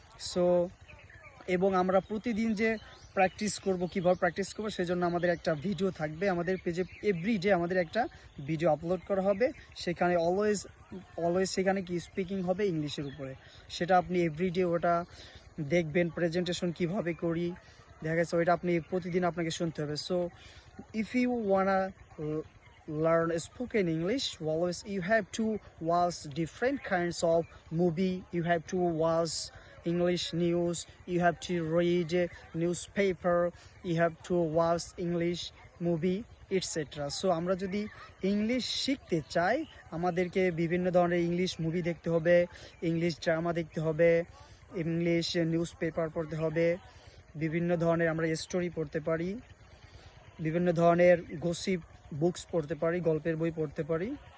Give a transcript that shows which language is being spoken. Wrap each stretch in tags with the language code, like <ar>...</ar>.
<bn>So এবং আমরা প্রতিদিন যে কীভাবে প্র্যাকটিস করবো সেজন্য আমাদের একটা ভিডিও থাকবে আমাদের পেজে। এভরিডে আমাদের একটা ভিডিও আপলোড করা হবে, সেখানে অলওয়েজ সেখানে কি স্পিকিং হবে ইংলিশের উপরে। সেটা আপনি এভরিডে ওটা দেখবেন, প্রেজেন্টেশন কিভাবে করি দেখা গেছে ওইটা আপনি প্রতিদিন আপনাকে শুনতে হবে।</bn> <en>So if you wanna learn spoken English, always you have to watch different kinds of movie, you have to watch English news, you have to read newspaper, you have to watch English movie, etcetera.</en> <bn>So আমরা যদি English শিখতে চাই আমাদেরকে বিভিন্ন ধরনের English movie দেখতে হবে, English drama দেখতে হবে, ইংলিশ নিউজ পেপার পড়তে হবে, বিভিন্ন ধরনের আমরা স্টোরি পড়তে পারি, বিভিন্ন ধরনের গসিপ বুকস পড়তে পারি, গল্পের বই পড়তে পারি।</bn>